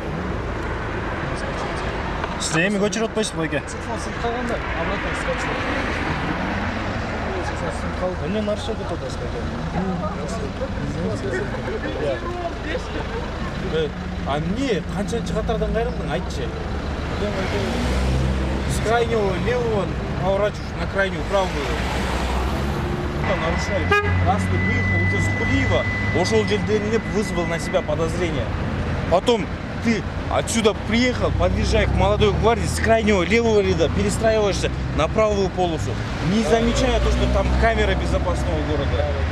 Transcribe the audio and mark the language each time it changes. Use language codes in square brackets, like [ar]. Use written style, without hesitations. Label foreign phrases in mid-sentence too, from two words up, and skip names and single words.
[ky] Сиз эми көчүрүп атпайсызбы байке? Телефонсун калганда, [ru] обратно скачивать. [ky] Эмне нарушение деп атасыз байке? А эмне канчанчы катардан кайрылдың, айтчы. [ru] С крайнего левого поворачиваешь на крайнюю правую. Нарушаю. Раз ты выехал уже с Кулиева, ушел Жельденинеп, вызвал на себя подозрение. Потом ты отсюда приехал, подъезжая к молодой гвардии, с крайнего левого ряда перестраиваешься на правую полосу, не замечая то, что там камера безопасного города.